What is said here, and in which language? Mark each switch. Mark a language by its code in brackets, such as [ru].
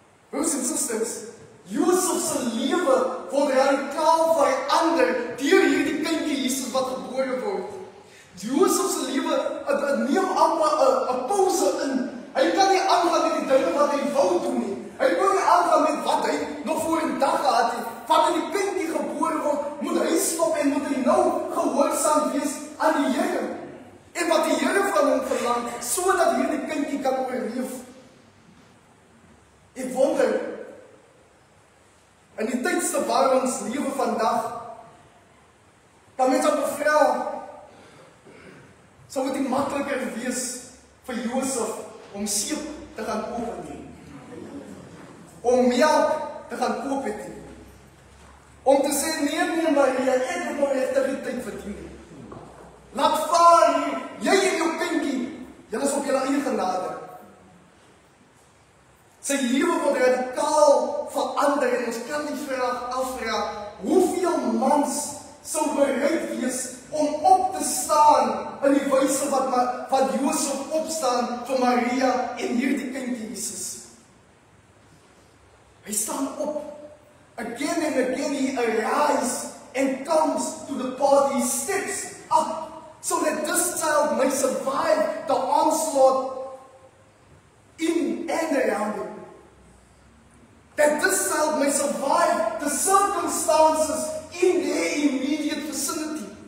[af] Broers en susters, Josef se lewe word radikaal verander deur hierdie kindjie Jesus wat gebore word. Josef se lewe neem amper 'n pause in. Hy kan nie aangaan met die dinge wat hy wou doen nie. Hy kon nie aangaan met wat hy nog voor in dag gehad het. Wanneer die kindjie gebore word, moet hy stop en moet hy nou gehoorsaam wees aan die Here. En wat die Here van hom verlang, sodat hierdie kindjie kan oorleef. Ek wonder, in die tydste waar ons lewe vandag, kan mens op vra, sou dit nie makliker wees vir Josef om seep te gaan koop nie, om melk te gaan koop het nie, om te sê, nee Maria, ek moet nou regtig die tyd verdien. Laat vaar hier, jy en jou kindjie, julle is op julle eie genade. Sy lewe word radikaal verander en ons kan die vraag afvra, hoeveel mans sou bereid wees om op te staan in die wyse wat Josef opstaan vir Maria en hierdie kindjie Jesus. Hy staan op. [en] Again and again he arises and comes to the party. He steps up so that this child may survive the onslaught in and around him. That this child may survive the circumstances in their immediate vicinity.